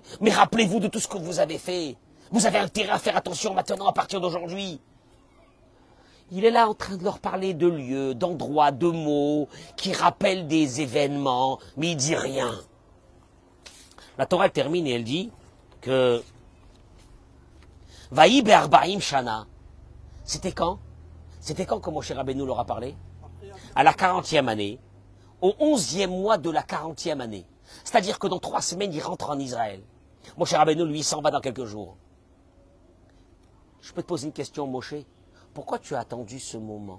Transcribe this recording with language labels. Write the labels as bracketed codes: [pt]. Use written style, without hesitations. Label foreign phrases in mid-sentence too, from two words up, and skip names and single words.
[fr] Mais rappelez-vous de tout ce que vous avez fait. Vous avez intérêt à faire attention maintenant à partir d'aujourd'hui. Il est là en train de leur parler de lieux, d'endroits, de mots, qui rappellent des événements, mais il dit rien. La Torah termine et elle dit que [he] ויהי בארבעים שנה. [fr] C'était quand? C'était quand que Moshe Rabbeinu leur a parlé? À la 40e année. Au 11e mois de la 40e année. C'est-à-dire que dans 3 semaines, il rentre en Israël. Moshe Rabbeinu, lui, s'en va dans quelques jours. Je peux te poser une question, Moshe. Pourquoi tu as attendu ce moment?